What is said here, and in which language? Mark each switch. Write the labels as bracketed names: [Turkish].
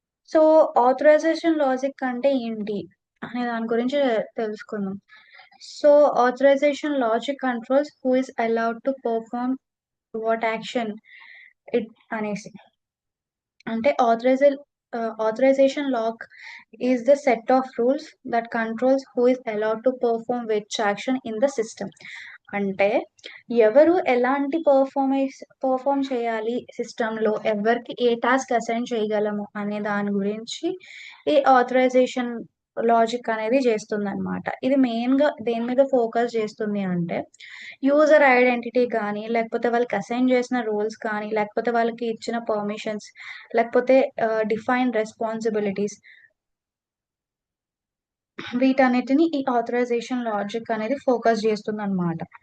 [Telugu] So authorisation logic అంటే ఏంటి అనే దాని గురించి తెలుసుకుందాం. [English] so authorisation logic controls who is allowed to perform what action it [Telugu] అనేసి. అంటే [English] authorization log is the set of rules that controls who is allowed to perform which action in the system. [Telugu] అంటే ఎవరు ఎలాంటి perform చేయాలి సిస్టంలో, ఎవరికి ఏ task assign చేయగలము అనే దాని గురించి ఈ ఆథరైజేషన్ లాజిక్ అనేది చేస్తుందన్నమాట. ఇది మెయిన్‌గా దేని మీద ఫోకస్ చేస్తుంది అంటే, యూజర్ ఐడెంటిటీ గానీ, లేకపోతే వాళ్ళకి అసైన్ చేసిన రోల్స్ కానీ, లేకపోతే వాళ్ళకి ఇచ్చిన పర్మిషన్స్, లేకపోతే డిఫైన్డ్ రెస్పాన్సిబిలిటీస్, వీటన్నిటిని ఈ ఆథరైజేషన్ లాజిక్ అనేది ఫోకస్ చేస్తుందన్నమాట.